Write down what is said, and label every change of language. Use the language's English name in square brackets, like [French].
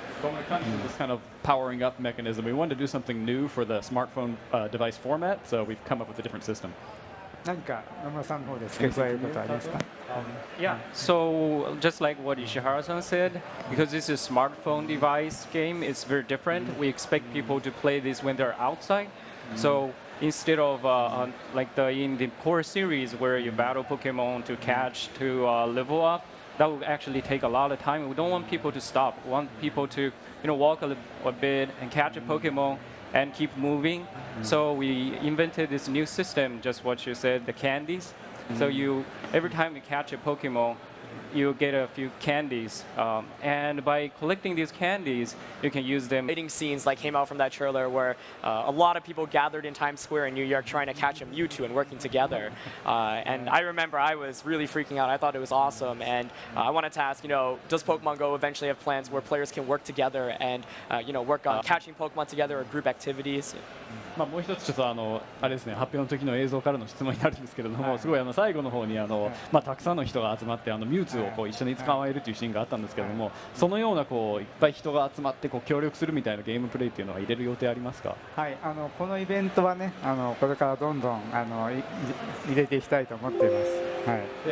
[English] But when it comes to this kind of powering up mechanism, we wanted to do something new for the smartphone device format, so we've come up with a different system. [Japanese] 何か野村さんの方で付け加えることはありますか？ [English] Yeah, so just like what Ishihara-san said, because this is a smartphone device game, it's very different. We expect people to play this when they're outside. So instead of in the core series where you battle Pokemon to catch, to level up, that would actually take a lot of time. We don't want people to stop. We want people to walk a bit and catch a Pokemon and keep moving. So we invented this new system, just what you said, the candies. So every time you catch a Pokemon, you get a few candies, and by collecting these candies, you can use them. Exciting scenes like came out from that trailer where a lot of people gathered in Times Square in New York trying to catch a Mewtwo and working together. And I remember I was really freaking out. I thought it was awesome, and I wanted to ask, does Pokemon Go eventually have plans where players can work together and work on catching Pokemon together or group activities? [Japanese] もう一つちょっとあれですね、発表の時の映像からの質問になるんですけれども、すごい最後の方にたくさんの人が集まってミュウツーを一緒に捕まえるというシーンがあったんですけれども、そのようないっぱい人が集まって協力するみたいなゲームプレイっていうのは入れる予定ありますか？はい、このイベントはね、これからどんどん入れていきたいと思っています。はい。